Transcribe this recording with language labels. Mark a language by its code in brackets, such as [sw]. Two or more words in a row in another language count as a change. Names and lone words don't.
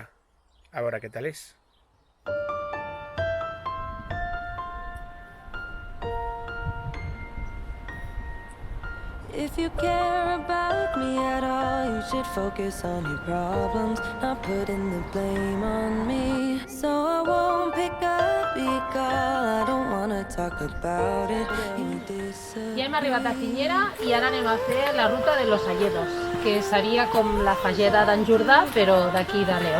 [ca] A veure què tal és. [en] If you care about me at all, you should focus on your problems, not putting the blame on me. So I won't pick up your call, I don't wanna talk about it. [ca] Ja hem arribat a Ciñera i ara anem a fer la ruta de los Alledos, que seria com la fageda d'en Jordà, però d'aquí de León.